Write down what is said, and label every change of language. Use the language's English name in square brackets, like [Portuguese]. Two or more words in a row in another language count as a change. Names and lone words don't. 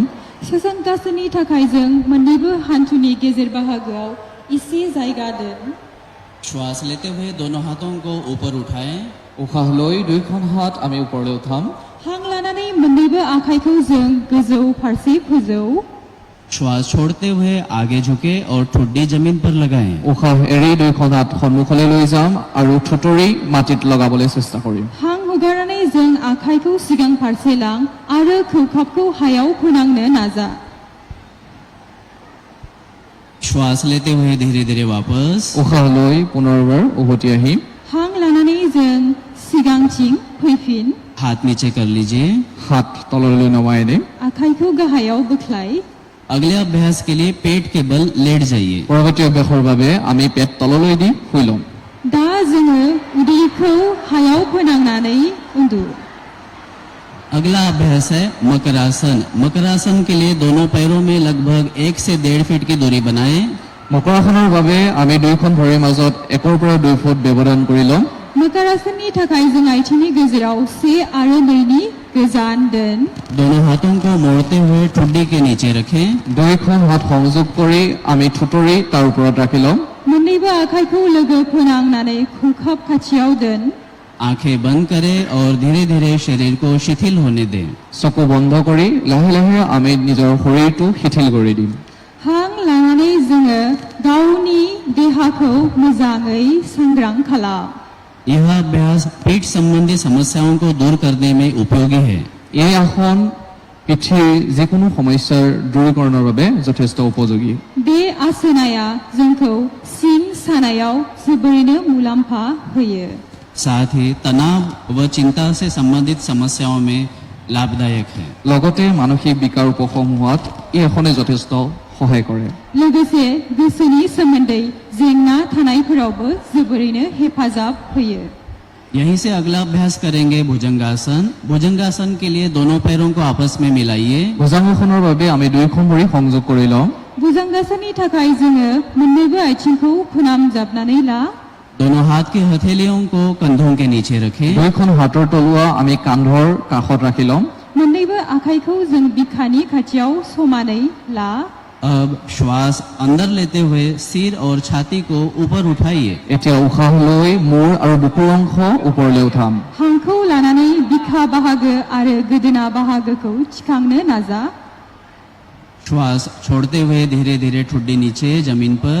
[Bodo] शशांकासननि थाखाय जों मोन्नैबो हान्थुनि गेजेर बाहागोआव इसे जायगा दोन। [Hindi] श्वास लेते हुए दोनों हाथों को ऊपर उठाएं। [Assamese] উশাহ লৈ দুয়োখন হাত আমি ওপৰলৈ উঠাম। [Bodo] हां लानानै मोन्नैबो आखाइखौ जों गोजौ फारसे फोजौ। [Hindi] श्वास छोड़ते हुए आगे झुके और ठुड्डी जमीन पर लगाएं। [Assamese] উশাহ এৰি দুয়োখন হাত সন্মুখলৈ লৈ যাম আৰু ঠুটৰি মাটিত লগাবলৈ চেষ্টা কৰিম। [Bodo] हां हगारनानै जों आखाइखौ सिगां फारसे लां आरो खौखाबखौ हायाव फोनांनो नाजा। [Hindi] श्वास लेते हुए धीरे धीरे वापस। [Assamese] উশাহ লৈ পুনৰবাৰ উভতি আহিম। [Bodo] हां लानानै जों सिगांथिं फैफिन। [Hindi] हाथ नीचे कर लीजिए। [Assamese] হাত তললৈ নমাই দিম। [Bodo] आखाइखौ गाहायाव बोख्लाय। [Hindi] अगले अभ्यास के लिए पेट के बल लेट जाइए। [Assamese] পৰৱৰ্তী অভ্যাসৰ বাবে আমি পেট তললৈ দি শুই ল'ম। [Bodo] दा जोङो उदैखौ हायाव फोनांनानै उन्दु। [Hindi] अगला अभ्यास है मकरासन। मकरासन के लिए दोनों पैरों में लगभग 1 से 1.5 फीट की दूरी बनाएं। [Assamese] মকৰাসনৰ বাবে আমি দুয়োখন ভৰিৰ মাজত 1 পৰা 2 ফুট ব্যৱধান কৰি ল'ম। [Bodo] मकरासननि थाखाय जों आथिंनि गेजेराव 1 आरो 2 नि गोजान दोन। [Hindi] दोनों हाथों को मोड़ते हुए ठुड्डी के नीचे रखें। [Assamese] দুয়োখন হাত সংযোগ কৰি আমি ঠুটৰি তাৰ ওপৰত ৰাখি ল'ম। [Bodo] मोन्नैबो आखाइखौ लोगो फोनांनानै खौखाब खाथियाव दोन। [Hindi] आंखें बंद करें और धीरे धीरे शरीर को शिथिल होने दें। [Assamese] চকু বন্ধ কৰি লাহে লাহে আমি নিজৰ শৰীৰটো শিথিল কৰি দিম। [Bodo] हां लानानै जोङो गावनि देहाखौ मोजाङै सांग्रां खालाम। [Hindi] यह अभ्यास पीठ संबंधी समस्याओं को दूर करने में उपयोगी है। [Assamese] এই আসন পিঠিৰ যিকোনো সমস্যাৰ দূৰীকৰণৰ বাবে যথেষ্ট উপযোগী। [Bodo] बे आसनाया जोंखौ सिं सानायाव जोबोरैनो मुलाम्फा होयो। [Hindi] साथ ही तनाव व चिंता से संबंधित समस्याओं में लाभदायक है। [Assamese] লগতে মানসিক বিকাৰ উপশম হোৱাত এই আসনে যথেষ্ট সহায় কৰে। [Bodo] लोगोसे गोसोनि सोमोन्दै जेंना थानायफोरावबो जोबोरैनो हेफाजाब होयो। [Hindi] यहीं से अगला अभ्यास करेंगे भुजंगासन। भुजंगासन के लिए दोनों पैरों को आपस में मिलाइए। [Assamese] ভুজাংগাসনৰ বাবে আমি দুয়োখন ভৰি সংযোগ কৰি লওঁ। [Bodo] भुजंगासननि थाखाय जोङो मोन्नैबो आथिंखौ फोनामजाबनानै ला। [Hindi] दोनों हाथ की हथेलियों को कंधों के नीचे रखें। [Assamese] দুয়োখন হাতৰ তলুৱা আমি কান্ধৰ কাষত ৰাখি ল'ম। [Bodo] मोन्नैबो आखाइखौ जों बिखानि खाथियाव समानै ला। [Hindi] अब श्वास अंदर लेते हुए सिर और छाती को ऊपर उठाइए। [Assamese] এতিয়া উশাহ লৈ মূৰ আৰু বুকুৰ অংশ ওপৰলৈ উঠাম। [Bodo] हांखौ लानानै बिखा बाहागो आरो गोदोना बाहागोखौ थिखांनो नाजा। [Hindi] श्वास छोड़ते हुए धीरे धीरे ठुड्डी नीचे जमीन पर।